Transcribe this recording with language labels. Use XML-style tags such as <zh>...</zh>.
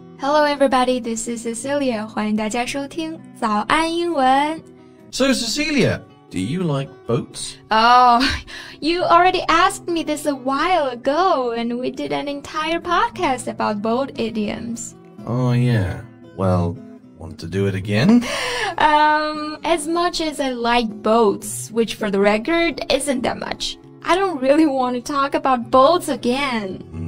<en>Hello everybody, this is Cecilia.</en> <zh>欢迎大家收听早安英文。</zh> <en>So Cecilia, do you like boats? Oh, you already asked me this a while ago, and we did an entire podcast about boat idioms. Oh yeah, well, want to do it again? As much as I like boats, which for the record isn't that much.I don't really want to talk about boats again.</en>